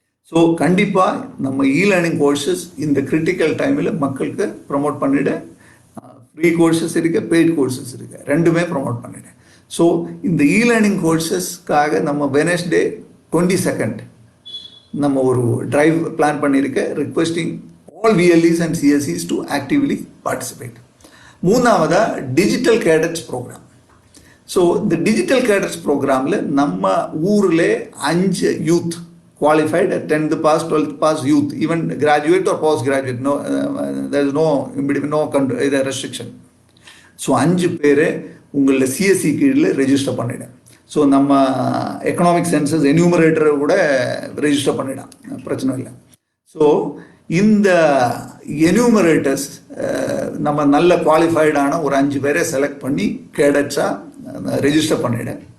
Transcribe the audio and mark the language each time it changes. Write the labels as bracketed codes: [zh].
[ta] So கண்டிப்பாக நம்ம learning courses இந்த கிரிட்டிக்கல் டைமில் மக்களுக்கு ப்ரமோட் பண்ணிவிட, ஃப்ரீ கோர்சஸ் இருக்குது, பெய்ட் கோர்சஸ் இருக்குது, ரெண்டுமே ப்ரமோட் பண்ணிவிட. ஸோ இந்த லேர்னிங் கோர்சஸ்க்காக நம்ம வெனஸ்டே 22nd நம்ம ஒரு டிரைவ் பிளான் பண்ணியிருக்க, [en] Requesting all விஎல்இஸ் and சிஎஸ்சிஸ் to actively participate. [ta] மூணாவதாக டிஜிட்டல் கேடட்ஸ் ப்ரோக்ராம். ஸோ இந்த டிஜிட்டல் கேடட்ஸ் ப்ரோக்ராமில் நம்ம ஊரில் [en] 5 youth qualified at 10th pass, 12th pass youth, even graduate or post graduate, no, there is no restriction. [ta] So 5 பேர் உங்களை CSC கீழில் register பண்ணிவிடும். So நம்ம economic census என்யூமரேட்டரை கூட ரெஜிஸ்டர் பண்ணிடான், பிரச்சனை இல்லை. ஸோ இந்த என்யூமரேட்டர்ஸ் நம்ம நல்ல குவாலிஃபைடான ஒரு 5 பேரை செலக்ட் பண்ணி கேடட்ஸாக ரெஜிஸ்டர் பண்ணிவிடு.